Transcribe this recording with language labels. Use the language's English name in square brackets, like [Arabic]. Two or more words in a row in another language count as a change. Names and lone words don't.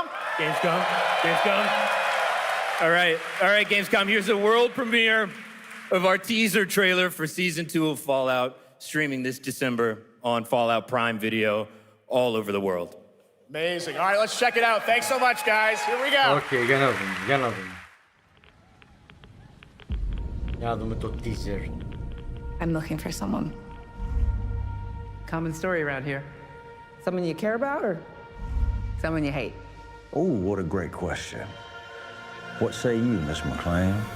[English] Gamescom. All right, Gamescom. Here's the world premiere of our teaser trailer for season 2 of Fallout, streaming this December on Fallout Prime Video all over the world. Amazing. All right, let's check it out. Thanks so much, guys. Here we go. [Greek] Okay, για να δούμε. Για να δούμε το teaser. [English] I'm looking for someone. Common story around here. Someone you care about or someone you hate? Oh, what a great question. What say you, Miss McLean?